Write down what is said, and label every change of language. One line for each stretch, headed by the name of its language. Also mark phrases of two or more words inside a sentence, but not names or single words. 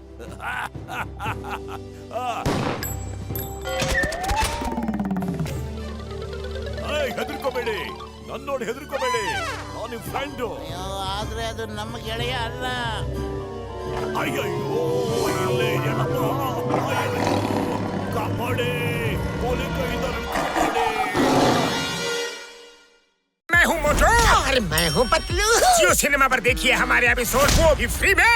Kannada: ಹೆದರ್ಕೋಬೇಡಿ, ನನ್ ನೋಡಿ ಹೆದರ್ಕೋಬೇಡಿ, ನಾನು ನಿಮ್ ಫ್ರೆಂಡು. ಆದ್ರೆ ಅದು ನಮ್ಮ ಗೆಳೆಯ ಅಲ್ಲ. ಅಯ್ಯೋ, ಇಲ್ಲೇ ಏನಪ್ಪ, ಕಾಪಾಡಿ, ಪೊಲೀಸ್ ಕೈಯಿಂದ ಕಾಪಾಡಿ.
Hindi: अरे मैं हूँ पतलू। जियो सिनेमा पर देखिए हमारे एपिसोड, वो भी फ्री में।